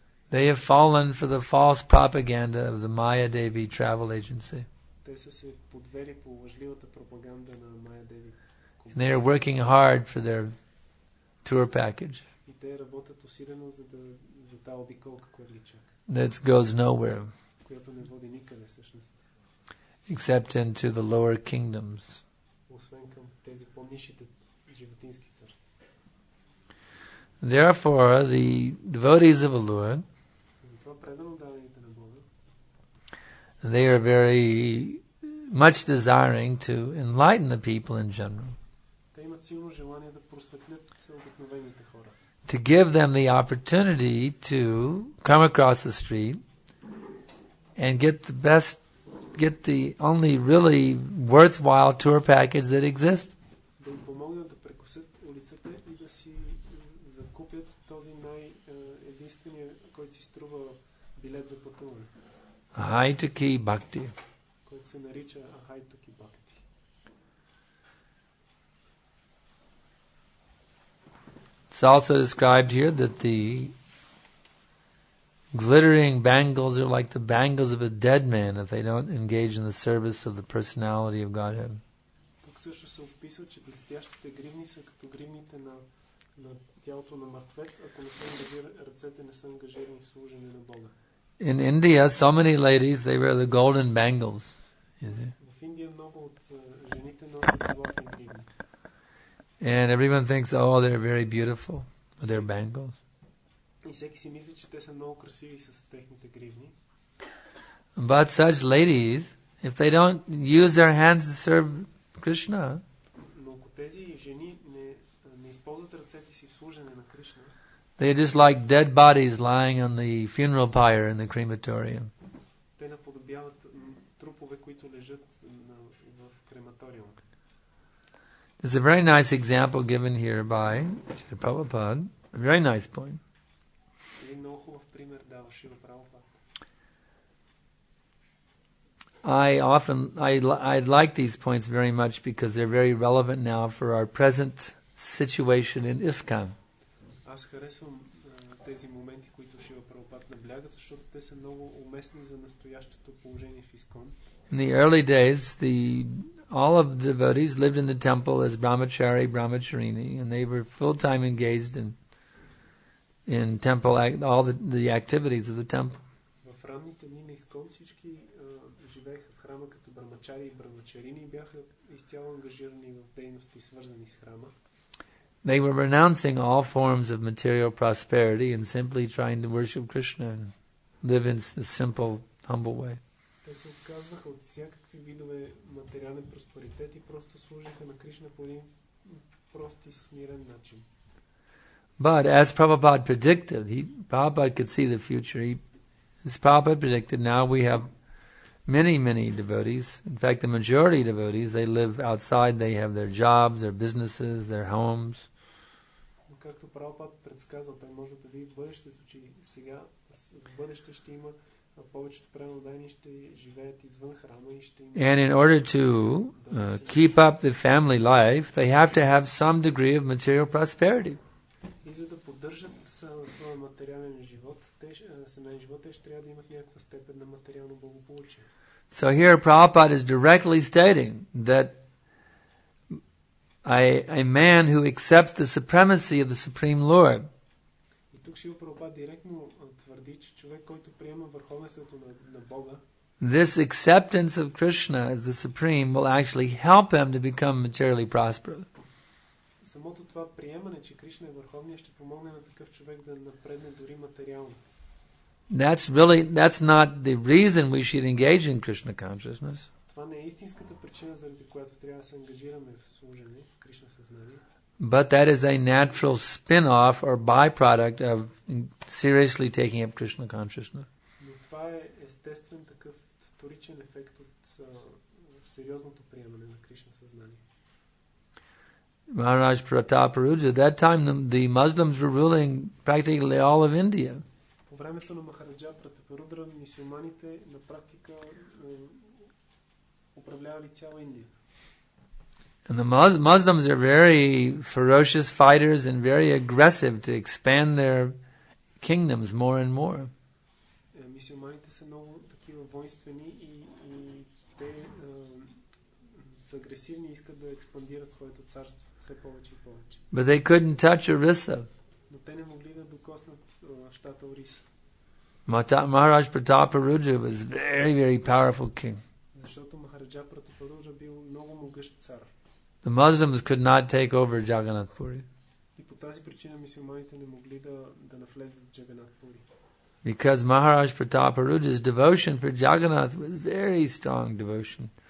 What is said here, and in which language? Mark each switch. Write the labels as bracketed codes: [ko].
[en] they have fallen for the false propaganda of the Maya Devi travel agency. [bg] те са се подвели по лъжливата пропаганда на Майя Деви. [en] And they are working hard for their tour package. [bg] И те работят усилено за тази обиколка, която ги чака. [en] That goes nowhere [bg] Която не води никъде всъщност. [en] except into the lower kingdoms. [bg] Освен към тези по-нишите животински царства. [en] Therefore, the devotees of the Lord, [bg] Затова предано дадените на Бога, [en] they are very much desiring to enlighten the people in general, [bg] те имат силно желание да просветлят обикновените хора. [en] to give them the opportunity to come across the street and get the only really worthwhile tour package that exists. [bg] Да им помогнат да прекусят улицата и да си закупят този единствения, който си струва билет за пътуване, [sa] Haitaki Bhakti. [bg] който се нарича Ахайтуки Бхакти. [en] It's also described here that the glittering bangles are like the bangles of a dead man if they don't engage in the service of the personality of Godhead. [bg] Тук също се описва, че блестящите гривни са като гривните на тялото на мъртвец, ако не са ръцете не са ангажирани в служене на Бога. [en] In India, so many ladies, they wear the golden bangles. You see? [bg] В Индия много от жените носят златни гривни. [en] And everyone thinks, oh, they're very beautiful with their bangles. [bg] И всеки си мисли, че те са много красиви с техните гривни. [en] But such ladies, if they don't use their hands to serve Krishna, [bg] Но ако тези жени не използват ръцете си в служене на Кришна, [en] They're just like dead bodies lying on the funeral pyre in the crematorium. [bg] Те наподобяват трупове, които лежат в крематориума. [en] There's a very nice example given here by Srila Prabhupada. A very nice point. [bg] Един много хубав пример дава Шрила Прабхупад. [en] I like these points very much because they're very relevant now for our present situation in ISKCON. [bg] Аз харесвам тези моменти, които Шрила Прабхупад набляга, защото те са много уместни за настоящото положение в ISKCON. [en] In the early days, all of the devotees lived in the temple as brahmachari, brahmacharini, and they were full-time engaged in temple, all the activities of the temple. [bg] В ранните дни на ISKCON всички живееха в храма като брамачари и брамачарини и бяха изцяло ангажирани в дейности, свързани с храма. [en] They were renouncing all forms of material prosperity and simply trying to worship Krishna and live in a simple, humble way. [bg] Те се отказваха от всякакви видове материален просперитет и просто служиха на Кришна по един прост и смирен начин. [en] But as Prabhupada predicted, Prabhupada could see the future. As Prabhupada predicted, now we have many devotees. In fact, the majority of devotees, they live outside, they have their jobs, their businesses, their homes. [bg] Но както Прабхупад предсказал, той може да види бъдещето, че сега в бъдеще ще има повечето преданодайни ще живеят извън храма и ще има. [en] And in order to keep up the family life, they have to have some degree of material prosperity. [bg] И за да поддържат своя материален живот, семейен живот, те ще трябва да имат някаква степен на материално благополучие. [en] So here Prabhupada is directly stating that a man who accepts the supremacy of the Supreme Lord, [bg] и тук Шрила Прабхупад директно твърди, че човек, който приема върховенството на Бога, [en] this acceptance of Krishna as the Supreme will actually help him to become materially prosperous. [bg] Самото това приемане, че Кришна е върховният, ще помогне на такъв човек да напредне дори материално. [en] That's not the reason we should engage in Krishna consciousness. [bg] Това не е истинската причина, заради която трябва да се ангажираме в служене, в Кришна съзнание. [en] But that is a natural spin-off or byproduct of seriously taking up Krishna consciousness. [bg] Но това е естествен такъв вторичен ефект от сериозното приемане на Кришна съзнание. [en] Maharaj Pratap, at that time the Muslims were ruling practically all of India. [bg] По времето на Махараджа Пратапарудра, мюсюлманите на практика управлявали цяла Индия. [en] And the Muslims are very ferocious fighters and very aggressive to expand their kingdoms more and more. [bg] Мюсюлманите са много такива воинствени и те са агресивни и искат да експандират своето царство все повече и повече. [en] But they couldn't touch Orissa. [bg] Но те не могли да докоснат щата Ориса. [en] Maharaj Prataparaja was very, very powerful king. [bg] Защото Махараджа Пратапарудра бил много могъщ цар. [en] The Muslims could not take over Jagannath Puri. [bg] И по тази причина мюсюлманите не могли да навлезат в Джаганат Пури. [en] Because Maharaj Prataparaja's devotion for Jagannath was very strong devotion.